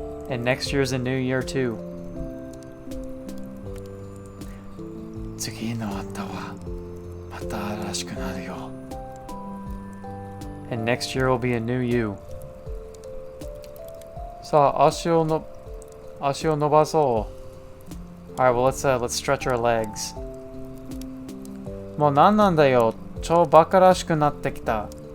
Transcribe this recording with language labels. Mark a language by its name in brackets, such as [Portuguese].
[English] And next year's a new year too. [Japanese] 次のあたはまた新しくなるよ. [English] And next year will be a new you. [Japanese] さあ、足を伸ばそう. [English] Alright, well let's stretch our legs. [Japanese] もうなんなんだよ。超バカらしくなってきた。